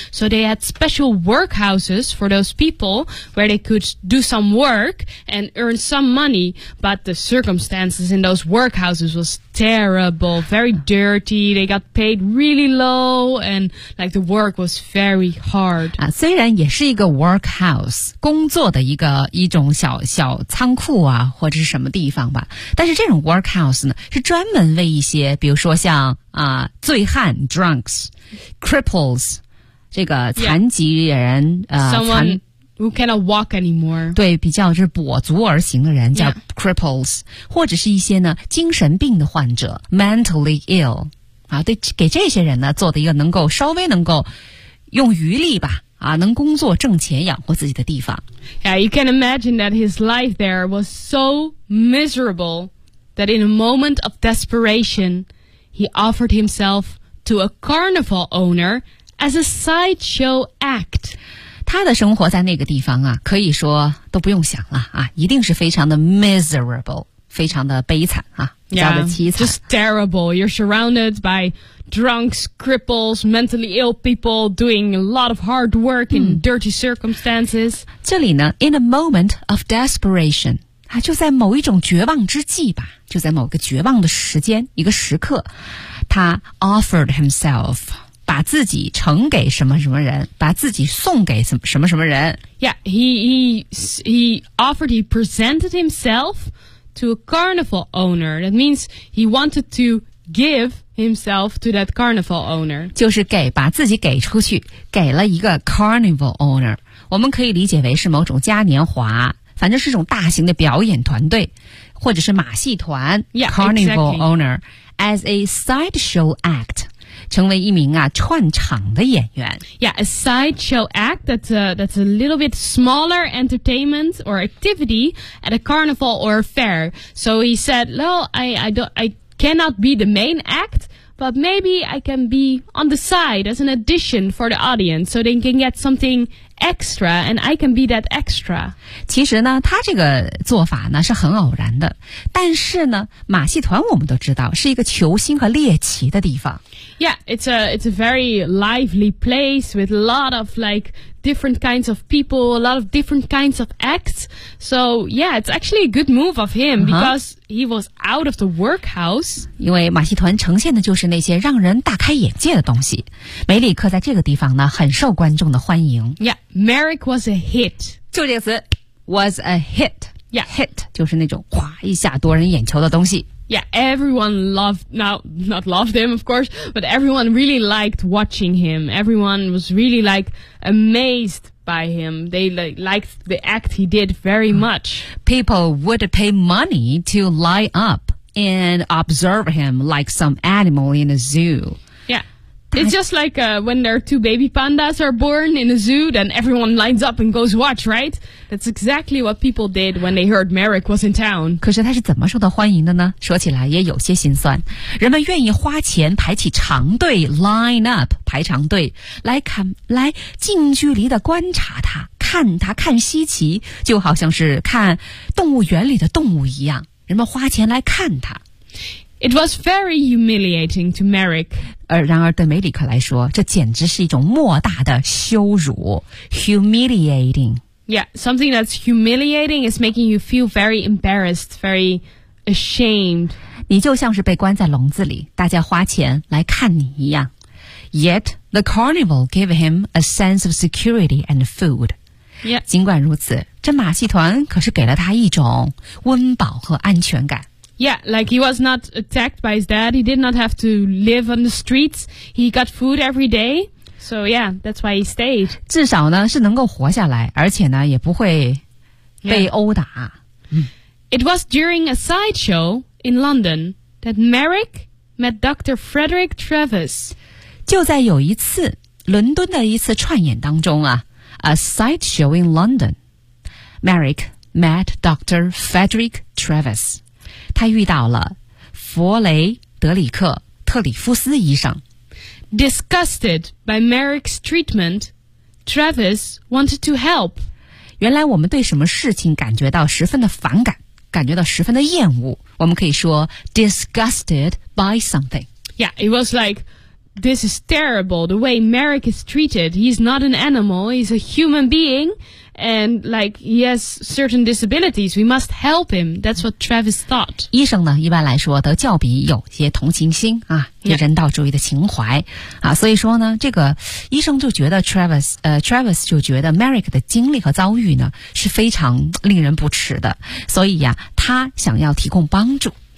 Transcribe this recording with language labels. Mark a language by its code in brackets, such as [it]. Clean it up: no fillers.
[en] So they had special workhouses for those people where they could do some work and earn some money. But the circumstances in those workhouses was terrible, very dirty. They got paid really low and like the work was very hard. [zh] 啊，虽然也是一个 workhouse, 工作的一种小小仓库啊或者是什么地方吧。但是这种 workhouse 呢是专门为一些比如说像啊醉汉 [en] drunks, cripples, [zh] 这个残疾人 [en] yeah, Who cannot walk anymore. [zh] 对，比较就是跛足而行的人叫 [en] cripples,、 [zh] yeah. 或者是一些呢精神病的患者 [en] mentally ill. [zh] 啊对，给这些人呢做的一个能够稍微能够用余力吧啊能工作挣钱养活自己的地方。 [en] Yeah, you can imagine that his life there was so miserable that in a moment of desperation, he offered himself to a carnival owner as a sideshow act. [zh] 他的生活在那个地方啊可以说都不用想了啊一定是非常的 [en] miserable, [zh] 非常的悲惨啊比较的凄惨。 [en] Yeah, just terrible. You're surrounded by drunks, cripples, mentally ill people doing a lot of hard work in dirty circumstances. [zh] 这里呢 [en] in a moment of desperation, [zh] 啊就在某一种绝望之际吧就在某个绝望的时间一个时刻他 [en] offered himself, [zh] 把自己呈给什么什么人把自己送给什么什么人 [en] Yeah, he presented himself to a carnival owner. That means he wanted to give himself to that carnival owner. [zh] 就是给把自己给出去给了一个 [en] carnival owner. [zh] 我们可以理解为是某种嘉年华反正是一种大型的表演团队或者是马戏团 [en] yeah, carnival、 exactly. owner as a sideshow act. [zh] 成为一名啊串场的演员。 [en] Yeah, a sideshow act, that's a little bit smaller entertainment or activity at a carnival or a fair. So he said, I cannot be the main act, but maybe I can be on the side as an addition for the audience so they can get something extra and I can be that extra. [zh] 其实呢他这个做法呢是很偶然的。但是呢马戏团我们都知道是一个球星和猎奇的地方。 [en] Yeah, it's a very lively place with a lot of like different kinds of people, a lot of different kinds of acts. So yeah, it's actually a good move of him because he was out of the workhouse. [zh] 因为马戏团呈现的就是那些让人大开眼界的东西。梅里克在这个地方呢很受观众的欢迎。 [en] Yeah, Merrick was a hit. [zh] 就这个词 [en] was a hit. Yeah, [zh] hit 就是那种哗一下夺人眼球的东西。 [en] Yeah, everyone loved, not loved him, of course, but everyone really liked watching him. Everyone was really, like, amazed by him. They, like, liked the act he did very much. People would pay money to line up and observe him like some animal in a zoo. Yeah, it's just like when there are two baby pandas are born in a zoo, then everyone lines up and goes watch, right? That's exactly what people did when they heard Merrick was in town. [zh] 可是他是怎么受到欢迎的呢？说起来也有些心酸。人们愿意花钱排起长队 , [en] line up, [zh] 排长队来近距离的观察他，看他，看稀奇，就好像是看动物园里的动物一样。人们花钱来看他。 [en] It was very humiliating to Merrick. [zh] 然而对梅里克来说，这简直是一种莫大的羞辱。 [en] Humiliating. Yeah, something that's humiliating is making you feel very embarrassed, very ashamed. [zh] 你就像是被关在笼子里，大家花钱来看你一样。 [en] Yet, the carnival gave him a sense of security and food. Yeah. [zh] 尽管如此，这马戏团可是给了他一种温饱和安全感。 [en] Yeah, like he was not attacked by his dad. He did not have to live on the streets. He got food every day. So yeah, that's why he stayed. [zh] 至少呢是能够活下来，而且呢也不会被殴打。 [en] Yeah. It was during a sideshow in London that Merrick met Dr. Frederick Travis. [zh] 就在有一次伦敦的一次串演当中啊 ， [en] a sideshow in London, Merrick met Dr. Frederick Travis. [zh] 他遇到了弗雷德里克·特里夫斯医生。 [en] Disgusted by Merrick's treatment, Travis wanted to help. [zh] 原来我们对什么事情感觉到十分的反感，感觉到十分的厌恶。我们可以说 [en] disgusted by something. Yeah, it was like, this is terrible, the way Merrick is treated. He's not an animal, he's a human being. And like, he has certain disabilities. We must help him. That's what Travis thought. [zh] 医生呢，一般来说都较比有些同情心啊，有人道主义的情怀、yeah. 啊。所以说呢，这个医生就觉得 Travis 就觉得 Merrick 的经历和遭遇呢是非常令人不齿的。所以呀、啊，他想要提供帮助。